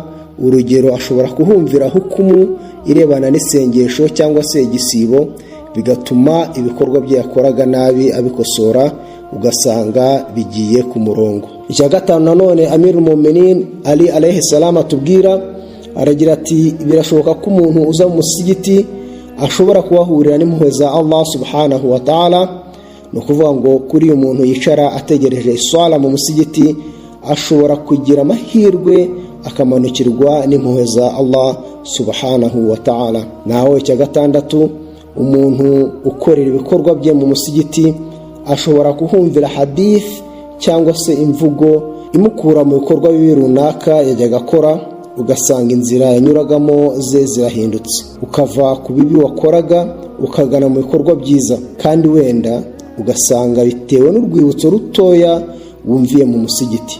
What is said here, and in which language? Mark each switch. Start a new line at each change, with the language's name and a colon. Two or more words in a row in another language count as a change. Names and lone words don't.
Kinyarwanda: Urugero, ashobora kuhumvira hukumu irebana n'isengesho cyangwa se igisibo, bigatuma ibikorwa bye yakoraga nabi abikosora, ugasanga bigiye ku murongo. Icya gatanu nanone Amirul Mu'minin Ali
Arabic: عليه السلام
Kinyarwanda: atubwira, aragira ati birashoboka ko umuntu uza mu musigiti ashobora kuhahurira n'impuhwe za
Arabic: الله سبحانه وتعالى.
Kinyarwanda: No kuvuga ngo kuri umuntu yicara ategereje iswala mu musigiti ashobora kugira amahirwe akamanukirwa n'impuhwe za
Arabic: الله سبحانه وتعالى.
Kinyarwanda: Naho icya gatandatu, umuntu ukorera ibikorwa bye mu musigiti ashobora kuhumvira hadith cyangwa se imvugo imukura mu bikorwa bibi runaka yajyaga akora, ugasanga inzira yanyuragamo ze zirahindutse, ukava ku bibi wakoraga ukagana mu bikorwa byiza, kandi wenda ugasanga bitewe n'urwibutso rutoya wumviye mu musigiti.